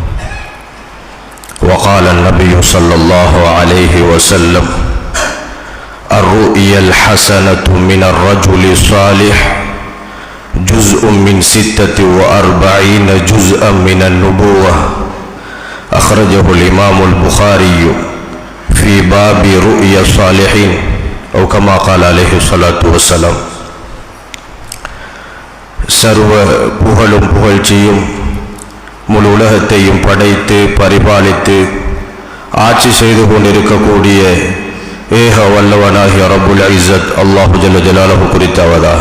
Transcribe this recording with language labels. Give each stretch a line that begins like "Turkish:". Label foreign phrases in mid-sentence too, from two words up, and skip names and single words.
Arabic: وقال النبي صلى الله عليه وسلم الرؤيا الحسنة من الرجل الصالح جزء من 46 جزءا من النبوة أخرجه الإمام البخاري في باب رؤيا الصالحين أو كما قال عليه الصلاة والسلام.
Tamil: சர்வ புகழும் புகழ்ச்சியும் முழு உலகத்தையும் படைத்து பரிபாலித்து ஆட்சி செய்து கொண்டிருக்கக்கூடிய ஏக வல்லவனாகிய
Arabic: رب العزة الله جل جلاله
Tamil: குறித்தாவதாக.